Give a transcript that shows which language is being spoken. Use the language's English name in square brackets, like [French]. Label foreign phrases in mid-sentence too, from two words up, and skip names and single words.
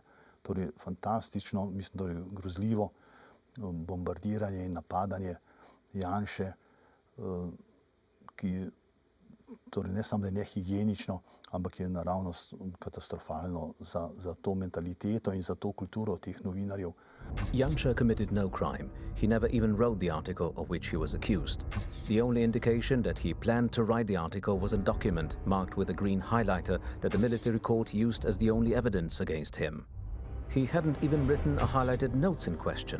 [Slovenian] Torej fantastično, mislim, da je grozljivo bombardiranje in napadanje Janše, ki torej ne samo da je nehigienično, ampak je naravnost katastrofalno za to mentaliteto in za to kulturo teh novinarjev. [English] Janša committed no crime. He never even wrote the article of which he was accused. The only indication that he planned to write the article was a document marked with a green highlighter that the military court used as the only evidence against him. He hadn't even written a highlighted notes in question.